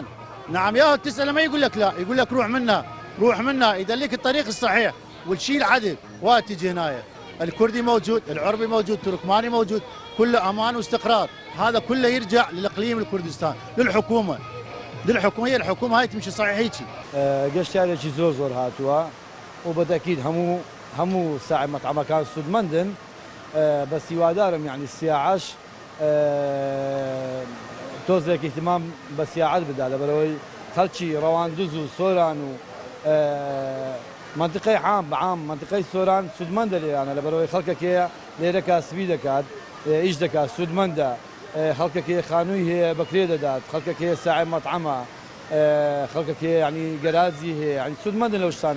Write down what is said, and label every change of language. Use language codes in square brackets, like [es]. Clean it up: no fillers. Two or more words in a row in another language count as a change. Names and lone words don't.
[ar] نعم يا تساله ما يقول لك لا، يقول لك روح منا روح منا، يدلك الطريق الصحيح والشيء العدل. وتجي هنايا الكردي موجود، العربي موجود، التركماني موجود، كله امان واستقرار. هذا كله يرجع للاقليم الكردستان للحكومه، هي الحكومه هاي تمشي صحيح هيك. [ckb] گەشتارێکی زۆر هاتووە و بەتەکید هەموو ساعی مەطعەمەکان سودمەندن، بەس هیوادارم یعنی سیاعەش تۆزێک احتیمام بە سیاعەت بدا لەبەرەوەی خەڵکی ڕەواندز و سۆران و منطقەی عام منطقەی سۆران سودمەندە لێرانە لەبەرەوەی خەڵکێکەیە لێرە کاسبی دەکات، ئیش دەکات، سودمەندە، خەڵکێکەیە خانووی هەیە بەکرێ دەدات، خەڵکێکەیە ساعی مەطعەمە، خەڵکێکەیە ینی گەرازی هەیە، ینی سودمەندن لەو شتانە.